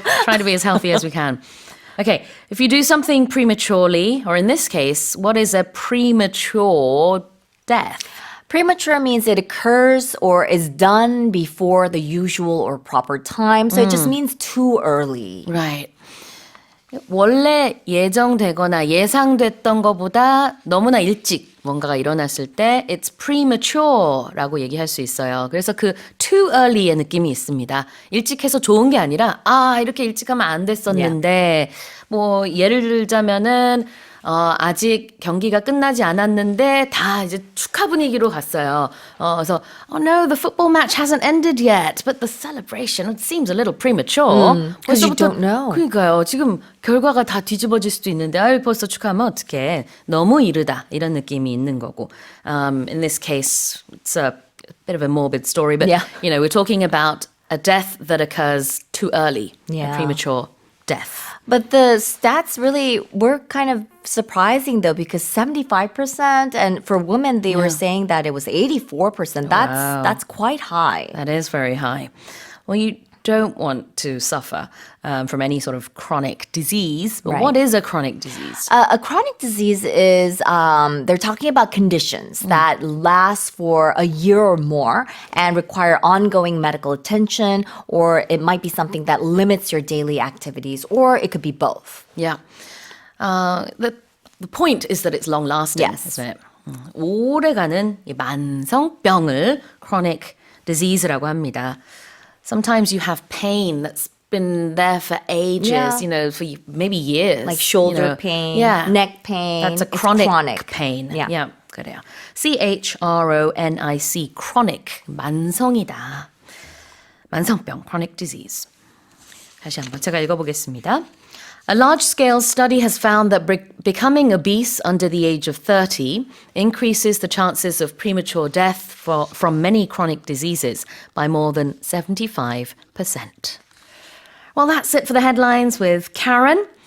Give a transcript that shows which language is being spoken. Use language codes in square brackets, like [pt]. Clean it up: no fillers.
[en] and try to be as healthy as we can. Okay, if you do something prematurely, or in this case, what is a premature death? Premature means it occurs or is done before the usual or proper time. So it just means too early. Right. [ko] 원래 예정되거나 예상됐던 것보다 너무나 일찍 뭔가가 일어났을 때 [en] it's premature [ko] 라고 얘기할 수 있어요. 그래서 그 [en] too early [ko] 의 느낌이 있습니다. 일찍 해서 좋은 게 아니라 이렇게 일찍 하면 안 됐었는데 뭐 예를 들자면은 아직 경기가 끝나지 않았는데 다 이제 축하 분위기로 갔어요. [en] 그래서 oh no, the football match hasn't ended yet, but the celebration it seems a little premature. Because you don't know. [ko] 그러니까요. 지금 결과가 다 뒤집어질 수도 있는데 벌써 축하하면 어떡해. 너무 이르다. 이런 느낌이 있는 거고. [en] In this case, it's a bit of a morbid story, but you know, we're talking about a death that occurs too early, a premature death. But the stats really were kind of surprising though, because 75%, and for women they were saying that it was 84%. That's quite high. That is very high. Well, you don't want to suffer from any sort of chronic disease. But what is a chronic disease? A chronic disease is, they're talking about conditions that last for a year or more and require ongoing medical attention, or it might be something that limits your daily activities, or it could be both. Yeah. The point is that it's long-lasting, Yes. isn't it? [ko] 오래가는 이 만성병을 chronic disease라고 합니다. [en] Sometimes you have pain that's been there for ages, you know, for maybe years. Like shoulder you know. pain, yeah. neck pain. That's a It's chronic pain. Yeah. [ko] 그래요. CHRONIC, chronic, 만성이다. 만성병, chronic disease. 다시 한번 제가 읽어보겠습니다. [en] A large-scale study has found that becoming obese under the age of 30 increases the chances of premature death from many chronic diseases by more than 75%. Well, that's it for the headlines with Karen.